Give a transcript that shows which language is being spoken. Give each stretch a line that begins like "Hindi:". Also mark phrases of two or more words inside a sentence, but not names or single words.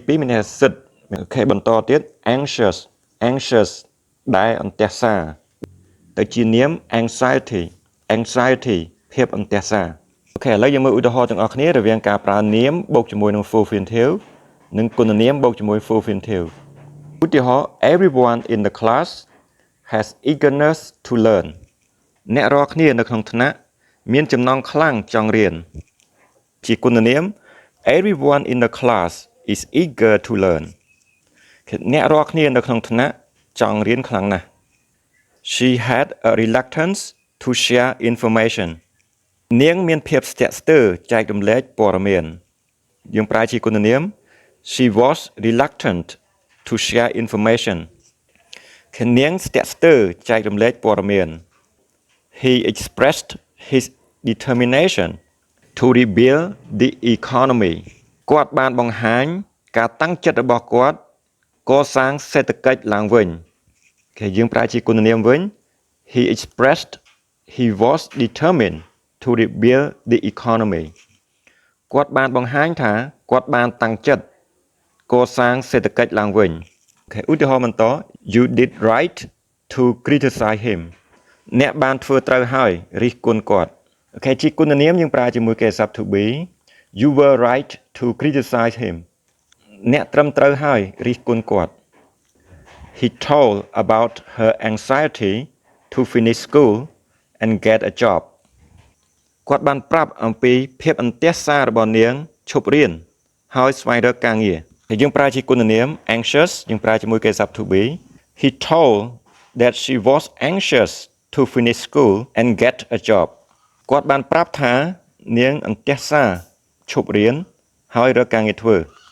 Khmer: 2 មានន័យថាសិទ្ធិបន្តទៀត anxious ដែលអន្ទះសារទៅជានាម anxiety ភាពអន្ទះសារឥឡូវយើងមើលឧទាហរណ៍ទាំងអស់គ្នា រវាងការប្រើនាមបូកជាមួយនឹង
English: full infinitive
Khmer: និងគុណនាមបូកជាមួយ
English: full infinitive
Khmer: ឧទា ហរណ៍
English: everyone in the class has eagerness to learn
Khmer: អ្នករាល់គ្នានៅក្នុងថ្នាក់មានចំណង់ខ្លាំងចង់រៀនជាគុណនាម
English: everyone in the class is eager to learn
Khmer: អ្នករាល់គ្នានៅក្នុងថ្នាក់ចង់រៀនខ្លាំងណាស់
English: she had a reluctance to share information
Khmer: នាងមានភាពស្ទាក់ស្ទើរចែករំលែកព័ត៌មានយើងប្រើជាគុណនាម
English: she was reluctant to share information
Khmer: នាងស្ទាក់ស្ទើរចែករំលែកព័ត៌មាន
English: He expressed his determination to rebuild the economy
Khmer: គាត់បានបង្ហាញការតាំងចិត្តរបស់គាត់កសាងសេដ្ឋកិច្ចឡើងវិញយើងប្រើជាគុណនា មវិញ
English: He expressed he was determined to rebuild the economy
Khmer: គាត់បានបង្ហាញថាគាត់បានតាំងចិត្តកសាងសេដ្ឋកិច្ចឡើងវិញឧទាហរណ៍បន្ត
English: You did right to criticize him
Khmer: អ្នកបានធ្វើត្រូវហើយរិះគន់គាត់ជាគុណនាមយើងប្រើជាមួយគេស័ព្ទ
English: to be You were right to criticize him
Khmer: អ្នកត្រឹមត្រូវហើយរិះគន់គាត់
English: He told about her anxiety to finish school and get a job
Khmer: គាត់បានប្រាប់អំពីភាពអន្ទះសាររបស់នាងឈប់រៀនហើយស្វែងរកការងារយើងប្រើជាគុណនាម anxious យើងប្រើជាមួយគេស័ព្ទ
English: to be He told that she was anxious to finish school and get a job
Khmer: គាត់បានប្រាប់ថានាងអន្ទះសារឈប់រៀនហើយរកការងារធ្វើ